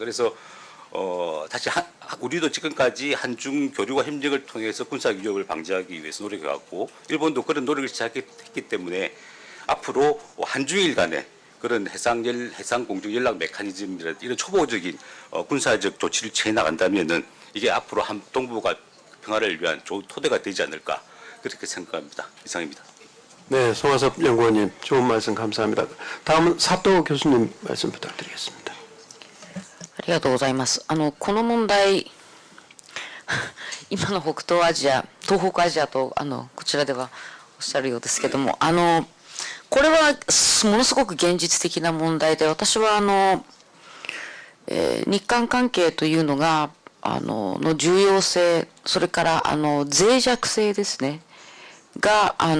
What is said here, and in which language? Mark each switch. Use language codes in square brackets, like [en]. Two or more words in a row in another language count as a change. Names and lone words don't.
[ko] 그래서 다시 우리도 지금까지 한중 교류와 협력을 통해서 군사 위협을 방지하기 위해서 노력해왔고 일본도 그런 노력을 시작했기 때문에 앞으로 한중일 간에 그런 해상 공중 연락 메커니즘이라든지 이런 초보적인 군사적 조치를 취해 나간다면은 이게 앞으로 동북아 평화를 위한 좋은 토대가 되지 않을까 그렇게 생각합니다. 이상입니다. 네, 송하섭 연구원님 좋은 말씀 감사합니다. 다음은 사또 교수님 말씀 부탁드리겠습니다. [ja] ありがとうございます。この問題、今の北東アジア、東北アジアとこちらではおっしゃるようですけども、これはものすごく現実的な問題で、私は日韓関係というのがの重要性、それから脆弱性ですねが